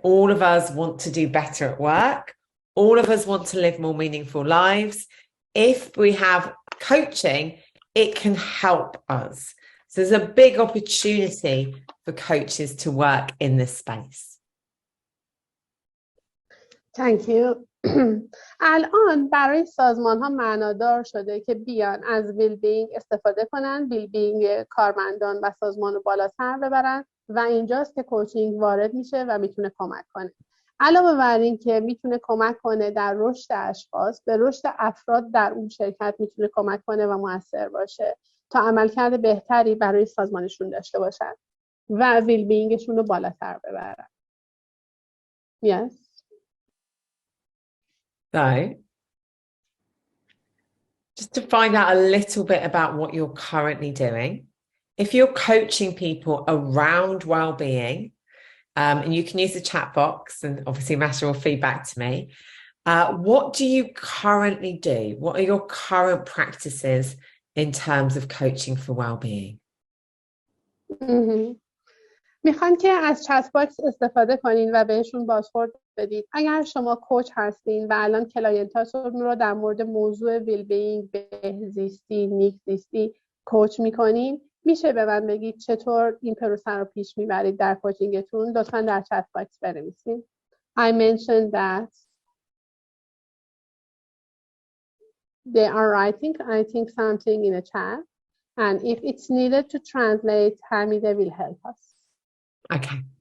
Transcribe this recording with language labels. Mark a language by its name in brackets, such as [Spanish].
[English] All of us want to do better at work. All of us want to live more meaningful lives. If we have coaching, it can help us. So there's a big opportunity for coaches to work in this space. Thank you. [Persian] الان برای سازمان ها معنادار شده که بیان از ویل بینگ استفاده کنن، ویل بینگ کارمندان و سازمان رو بالاتر ببرن و اینجاست که کوچینگ وارد میشه و میتونه کمک کنه. علاوه بر این که میتونه کمک کنه در رشد اشخاص، به رشد افراد در اون شرکت میتونه کمک کنه و موثر باشه تا عملکرد بهتری برای سازمانشون داشته باشن و ویل بینگشون رو بالاتر ببرن. [English] Yes. So, just to find out a little bit about what you're currently doing, if you're coaching people around well-being, and you can use the chat box, and obviously Masha will feed back to me, what do you currently do? What are your current practices in terms of coaching for well-being? [Persian] میخوان که از چت باکس استفاده کنین و بهشون بازخورد بدید. اگر شما کوچ هستین و الان کلاینتاتون رو در مورد موضوع ویل بینگ، بهزیستی، نیکزیستی کوچ میکنین، میشه به من بگید چطور این پروسه رو پیش میبرید در کوچینگتون؟ لطفاً در چت باکس بنویسین. [English] I mentioned that they are writing, I think, something in a chat, and if it's needed to translate, Hamida will help us. Okay.